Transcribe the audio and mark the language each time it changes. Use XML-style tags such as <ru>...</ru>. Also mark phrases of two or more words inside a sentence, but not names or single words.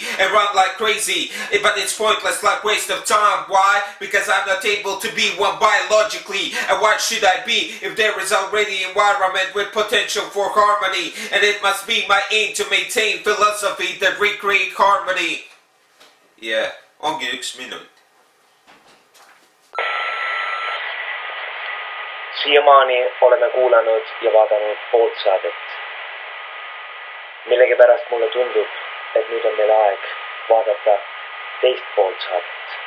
<en>and run like crazy, but it's pointless, like waste of time. Why? Because I'm not able to be one biologically. And what should I be if there is already environment with potential for harmony? And it must be my aim to maintain philosophy that recreate harmony. Yeah,</en> <et>ongi 1 minut. Siiamaani oleme kuulanud ja vaadanud poolt saadet. Millegipärast mulle tundub, et nüüd on meil aeg vaadata teist poolt saadet.</et>